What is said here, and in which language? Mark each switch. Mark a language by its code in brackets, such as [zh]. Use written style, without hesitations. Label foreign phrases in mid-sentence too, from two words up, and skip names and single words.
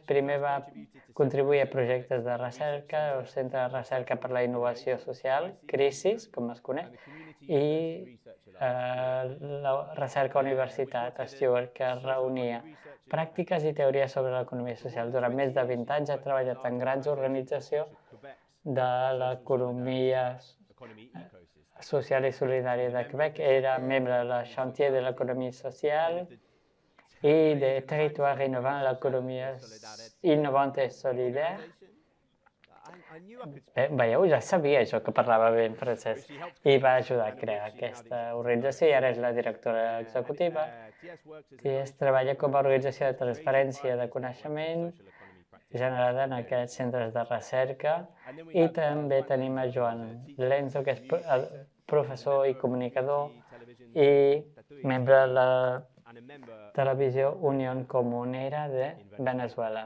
[ca] Primer va contribuir a projectes de recerca, el Centre de Recerca per la Innovació Social, CRISIS, com es coneix, i la Recerca Universitat Stewart, que reunia pràctiques i teories sobre l'economia social. Durant més de 20 anys ha treballat en grans organitzacions de l'economia social i solidària de Quebec, era membre de la Chantier de l'Economia Social [fr] et des territoires innovants, l'économie innovante et solidaire. [ca] Veieu, ja sabia això, que parlava bé en francès, i va ajudar a crear aquesta organització i ara és la directora executiva. TS treballa com a organització de transferència de coneixement generada en aquests centres de recerca i també tenim a Joan Lenzo, que és professor i comunicador i membre de la televisió Unión Comunera de Venezuela.